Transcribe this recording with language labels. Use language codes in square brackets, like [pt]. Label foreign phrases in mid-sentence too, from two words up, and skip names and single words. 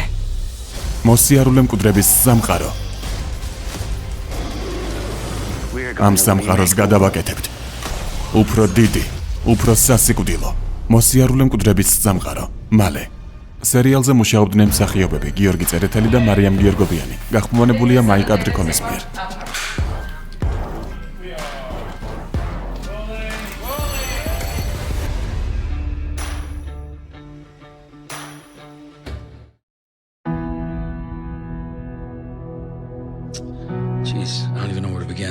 [ka] მოსიარულე მკვდრების სამყარო. ამ სამყაროს გადავაკეთებთ. უფრო დიდი, უფრო სასიკვდილო. მოსიარულე მკვდრების სამყარო. მალე. სერიალზე მუშაობდნენ მსახიობები გიორგი წერეთელი და მარიამ გიორგობიანი. გახმოვანებულია მაიკ ადრიკონის მიერ. [en] Jeez, I don't even know where to begin.